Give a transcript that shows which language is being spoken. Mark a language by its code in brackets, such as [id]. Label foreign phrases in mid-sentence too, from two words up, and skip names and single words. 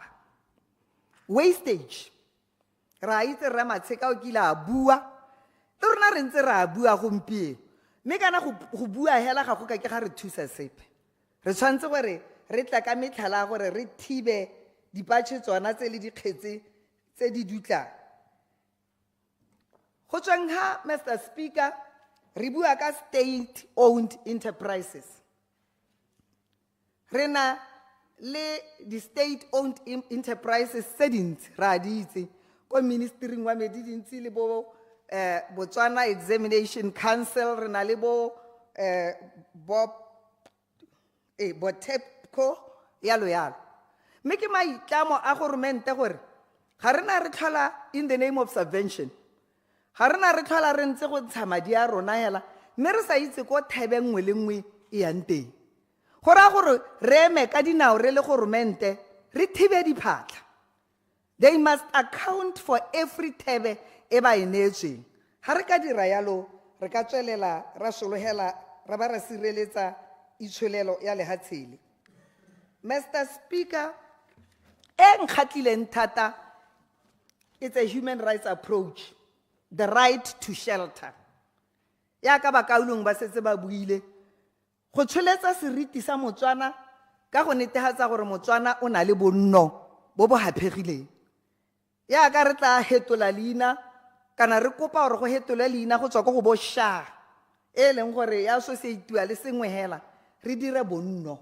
[tn] Wastage ra itse re matsheka o kila bua le rona re ntse ra bua gompieno mme kana go bua hela ga go ka ke ga re thusa sepe. Re tshwantse gore re tla ka metlhala gore re thibe dipatše tsona tse le dikgetse tse di dutlang. Go tsweng ha Mr. Speaker re bua ka [en] state-owned enterprises. [tn] Re na le di [en] state-owned enterprises [tn] tse dintsi ra di itse ko ministering wa me di dintsi le bo Botswana Examination Council, re na le bo Botepco yalo yalo. Mme ke maitlamo a goromente gore ga rena re tlhola [en] in the name of subvention, [tn] ga rena re tlhola re ntse go ntsha madi a rona hela mme re sa itse ko thebe nngwe le nngwe e yang teng. Go raya gore re eme ka dinao re le goromente re thibe diphatlha. [en] They must account for every thebe [tn] e ba e neetsweng. Ga re ka dira yalo re ka tswelela ra solohela ra ba ra sireletsa itshwelelo ya lehatshele. Mr. Speaker, Kgatleng thata, [en] it's a human rights approach, the right to shelter. [tn] Ya ka ba kaulong ba setse ba buile go tsholetsa seriti sa Motswana ka go netehatsa gore Motswana o na le bonno bo bo haphegileng. Ya ka re tla hetola leina kana re kopa gore go hetolwe leina go tswa go bo SHA e leng gore ya associate-wa le sengwe hela re dire bonno.